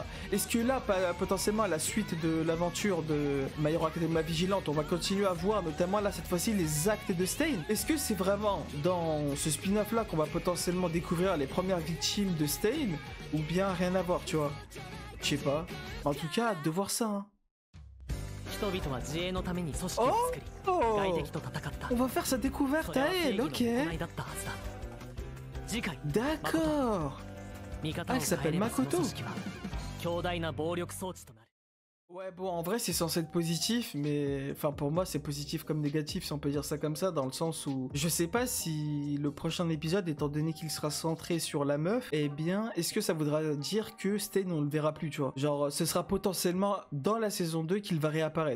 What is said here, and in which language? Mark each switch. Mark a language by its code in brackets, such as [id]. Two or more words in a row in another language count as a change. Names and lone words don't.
[fr] Est-ce que là, potentiellement à la suite de l'aventure de My Hero Academia Vigilante, on va continuer à voir notamment là cette fois-ci les actes de Stain? Est-ce que c'est vraiment dans ce spin-off là qu'on va potentiellement découvrir les premières victimes de Stain ou bien rien à voir, tu vois? Je sais pas. En tout cas, hâte de voir ça. Hein. [ja] 人々は自衛のために組織を作り [fr] Oh, [ja] 外敵と戦った [fr] on va faire sa [ja] そ [fr] découverte [ja] れ [fr] à [ja] は正 [fr] elle, [ja] 義の [fr] ok. [ja] 行いだったはずだ次回 [fr] D'accord. [ja] 味方を [fr] elle s'appelle [ja] 変えればその [fr] Makoto. [ja] 組織は強大な暴力装置となる [fr] Ouais, bon, en vrai, c'est censé être positif, mais... Enfin, pour moi, c'est positif comme négatif, si on peut dire ça comme ça, dans le sens où... Je sais pas si le prochain épisode, étant donné qu'il sera centré sur la meuf, eh bien, est-ce que ça voudra dire que Stain, on le verra plus, tu vois? Genre, ce sera potentiellement dans la saison 2 qu'il va réapparaître.